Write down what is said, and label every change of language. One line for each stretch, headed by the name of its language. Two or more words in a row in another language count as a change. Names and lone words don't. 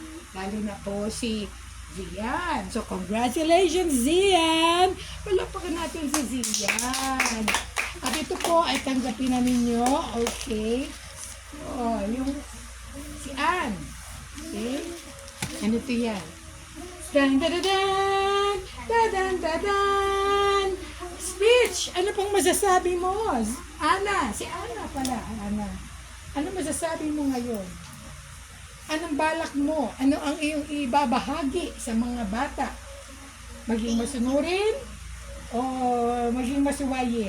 Filipino: Lalo na po si Zian. So, congratulations, Zian! Palakpakan natin si Zian. At ito po ay tanggapin na ninyo. Okay. Oh, yung si Ann. Okay? Ano ito yan? Dan dan dan dan dan dan. Speech! Ano pong masasabi mo? Ana, si Ana pala. Ana. Ano masasabi mo ngayon? Anong balak mo? Ano ang iyong ibabahagi sa mga bata? Maging masunurin? O maging masuwayin?